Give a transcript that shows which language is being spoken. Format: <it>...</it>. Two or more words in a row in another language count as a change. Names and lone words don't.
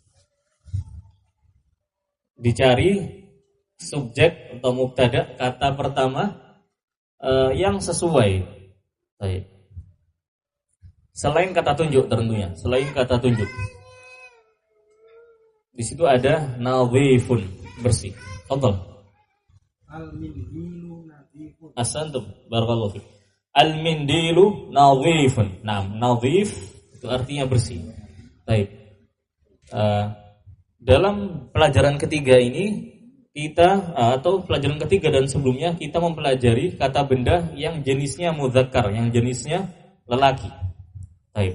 <id>Dicari subjek atau mubtada kata pertama yang sesuai. Baik. Selain kata tunjuk tentunya, selain kata tunjuk. Di situ ada nadhifun, bersih. Fadhal.</id> <ar>المنديل نظيف. أحسنتم، بارك الله فيك. المنديل نظيف.</ar> <id>Nah, nadhif itu artinya bersih. Baik. Dalam pelajaran ketiga ini kita atau pelajaran ketiga dan sebelumnya kita mempelajari kata benda yang jenisnya mudzakkar, yang jenisnya lelaki. Baik.</id>